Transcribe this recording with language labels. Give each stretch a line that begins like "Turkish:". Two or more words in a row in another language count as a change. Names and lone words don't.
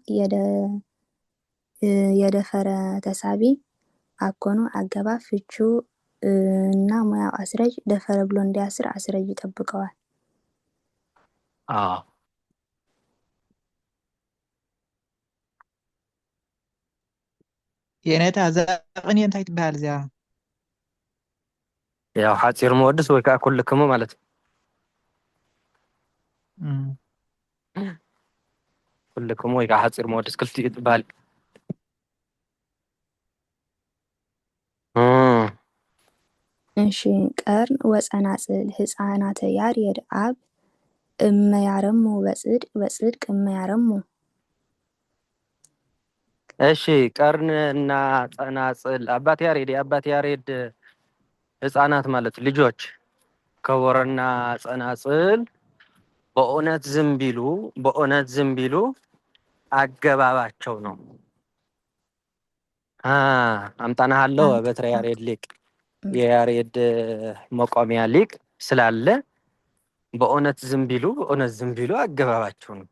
Amharic: የደፈረ ተሳቢ አኮኑ አገባብ ፍቹ እና ሙያው አስረጅ ደፈረ ብሎ እንዲያስር አስረጅ ይጠብቀዋል።
Tigrinya: የኔታ ዘቅን እንታይ ትበሃል እዚኣ? ያው ሓፂር መወድስ ወይ ከዓ ኩልክሙ ማለት እዩ ኩልክሙ ወይ ከዓ ሓፂር መወድስ ክልቲኡ ትበሃል
Geez: እሺ ቀርን ወፀናጽል ህፃናተ ያሬድ አብ እመያረሙ በጽድቅ እመያረሙ
Amharic: እሺ ቀርን እና ጸናጽል አባት ያሬድ ህፃናት ማለት ልጆች ከበሮና ጸናጽል በእውነት ዝም ቢሉ አገባባቸው ነው።
Geez: አምጣናሃለው በትረ ያሬድ ሊቅ
Amharic: የያሬድ መቋሚያ ሊቅ ስላለ በእውነት ዝም ቢሉ አገባባቸው ነው።